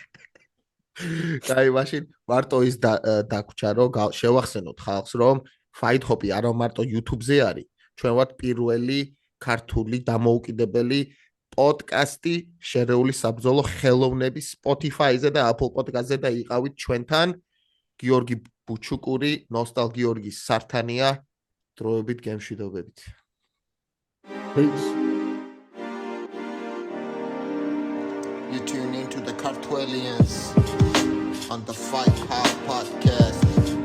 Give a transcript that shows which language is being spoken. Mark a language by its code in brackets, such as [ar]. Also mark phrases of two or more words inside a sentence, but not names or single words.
[ka] აი მაშინ მარტო ის დაგვრჩა რომ შევახსენოთ ხალხს რომ Fight Hop-ი არა მარტო YouTube-ზე არის, ჩვენ ვართ პირველი ქართული დამოუკიდებელი პოდკასტი შერეული საბრძოლო ხელოვნების Spotify-ზე და Apple Podcast-ზე და იყავით ჩვენთან გიორგი ბუჩუკური, ნოსტალ გიორგის სართანია დროებით გემშვიდობებით. [en] Peace. You tune into the Cartwellians on the Fight Hop podcast.